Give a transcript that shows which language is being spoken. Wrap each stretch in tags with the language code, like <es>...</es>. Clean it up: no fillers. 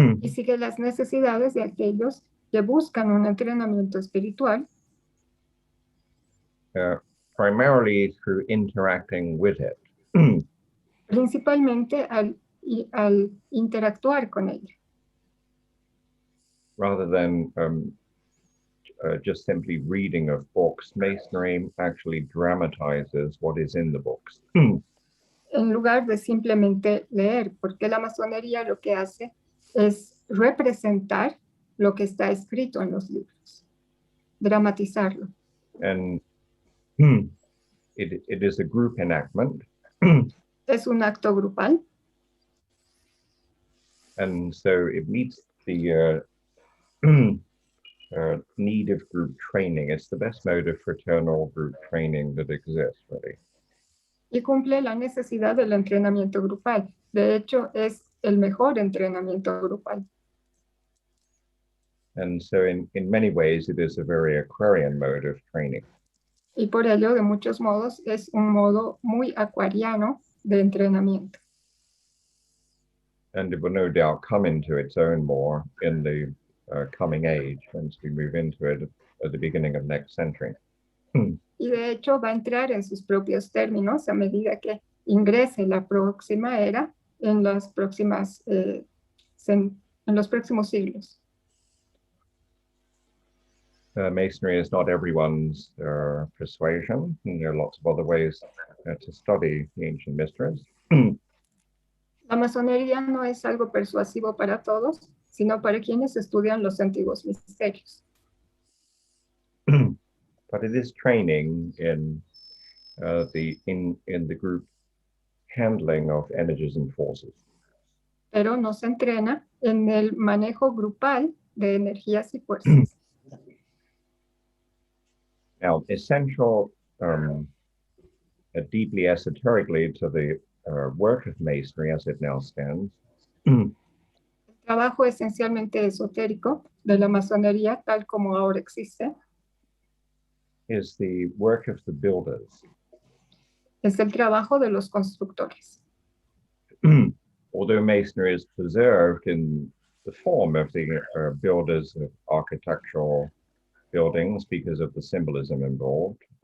<es>Y sigue las necesidades de aquellos que buscan un entrenamiento espiritual,</es> <en>primarily through interacting with it.</en> <es>principalmente al interactuar con ella,</es> <en>Rather than just simply reading of books. Masonry actually dramatizes what is in the books.</en> <es>en lugar de simplemente leer, porque la masonería lo que hace es representar lo que está escrito en los libros, dramatizarlo.</es> <en>And it is a group enactment.</en> <es>Es un acto grupal,</es> <en>And so it meets the need of group training. It's the best mode of fraternal group training that exists, really.</en> <es>y cumple la necesidad del entrenamiento grupal. De hecho, es el mejor entrenamiento grupal.</es> <en>And so in many ways, it is a very Aquarian mode of training.</en> <es>Y por ello, de muchos modos, es un modo muy acuariano de entrenamiento.</es> <en>And it will no doubt come into its own more in the coming age once we move into it at the beginning of next century.</en> <es>Y de hecho va a entrar en sus propios términos a medida que ingrese la próxima era en las próximas, en los próximos siglos.</es> <en>Masonry is not everyone's persuasion. And there are lots of other ways to study the ancient mysteries.</en> <es>La masonería no es algo persuasivo para todos, sino para quienes estudian los antiguos misterios.</es> <en>But it is training in the group handling of energies and forces.</en> <es>Pero nos entrena en el manejo grupal de energías y fuerzas.</es> <en>Now, essential, deeply esoterically to the work of Masonry as it now stands,</en> <es>El trabajo esencialmente esotérico de la masonería, tal como ahora existe,</es> <en>is the work of the builders.</en> <es>es el trabajo de los constructores.</es> <en>Although Masonry is preserved in the form of the builders of architectural buildings because of the symbolism involved,</en>